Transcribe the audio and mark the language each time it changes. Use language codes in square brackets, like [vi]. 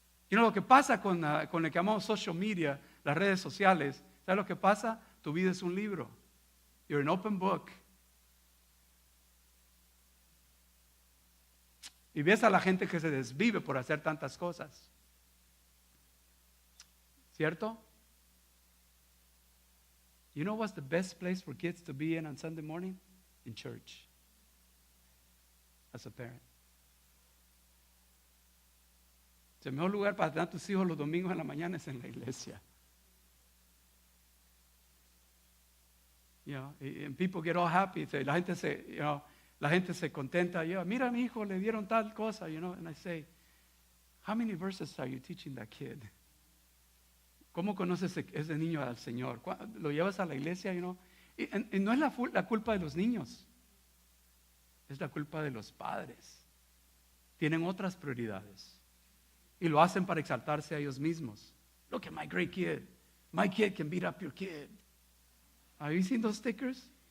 [es] Lo que pasa con lo que llamamos social media, las redes sociales, ¿sabes lo que pasa? Tu vida es un libro. [en] You're an open book. [es] Y ves a la gente que se desvive por hacer tantas cosas. ¿Cierto? [en] You know what's the best place for kids to be in on Sunday morning? In church. As a parent. [es] El mejor lugar para tener a tus hijos los domingos en la mañana es en la iglesia. [en] And people get all happy. [es] La gente se contenta. Mira a mi hijo, le dieron tal cosa, [en] And I say, how many verses are you teaching that kid? [es] ¿Cómo conoces ese niño al Señor? ¿Lo llevas a la iglesia? Y no es la culpa de los niños. Es la culpa de los padres. Tienen otras prioridades. Y lo hacen para exaltarse a ellos mismos. [en] Look at my great kid. My kid can beat up your kid. Have you seen those stickers?